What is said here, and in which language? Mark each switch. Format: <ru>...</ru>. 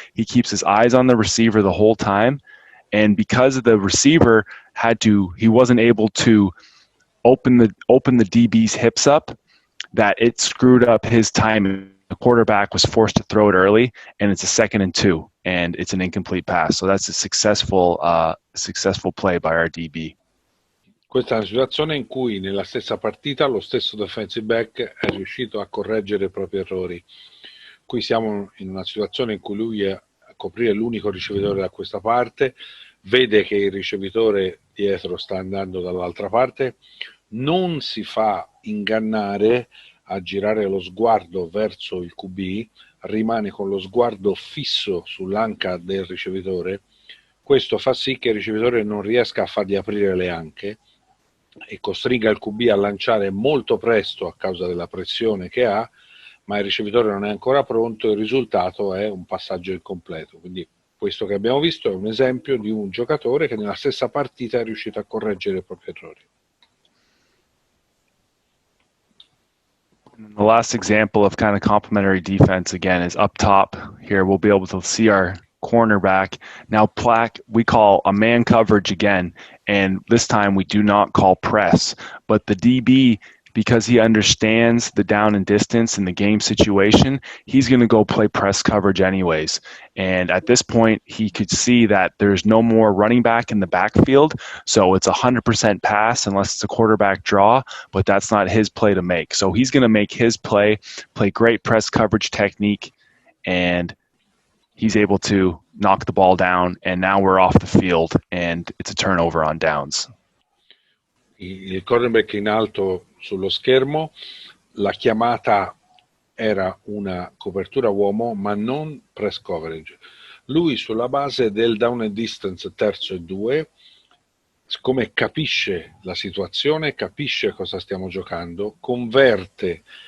<en>He keeps his eyes on the receiver the whole time. And because the receiver he wasn't able to open the DB's hips up, that it screwed up his timing. The quarterback was forced to throw it early, and it's a 2nd and 2, and it's an incomplete pass. So that's a successful play by our DB.</en> <it>Questa è una situazione in cui nella stessa partita lo stesso defensive back è riuscito a correggere i propri errori. Qui siamo in una situazione in cui lui è a coprire l'unico ricevitore da questa parte, vede che il ricevitore dietro sta andando dall'altra parte, non si fa ingannare a girare lo sguardo verso il QB, rimane con lo sguardo fisso sull'anca del ricevitore. Questo fa sì che il ricevitore non riesca a fargli aprire le anche e costringa il QB a lanciare molto presto a causa della pressione che ha, ma il ricevitore non è ancora pronto e il risultato è un passaggio incompleto. Quindi questo che abbiamo visto è un esempio di un giocatore che nella stessa partita è riuscito a correggere i propri errori.</it> <en>The last example of kind of complementary defense, again, is up top. Here we'll be able to see our cornerback. Now we call a man coverage again, and this time we do not call press, but the DB because he understands the down and distance and the game situation, he's going to go play press coverage anyways. And at this point, he could see that there's no more running back in the backfield, so it's 100% pass unless it's a quarterback draw, but that's not his play to make. So he's going to make his play great press coverage technique, and he's able to knock the ball down, and now we're off the field, and it's a turnover on downs.</en> <it>Il cornerback in alto sullo schermo, la chiamata era una copertura uomo, ma non press coverage. Lui sulla base del down and distance terzo e 2, siccome capisce la situazione, capisce cosa stiamo giocando, converte</it>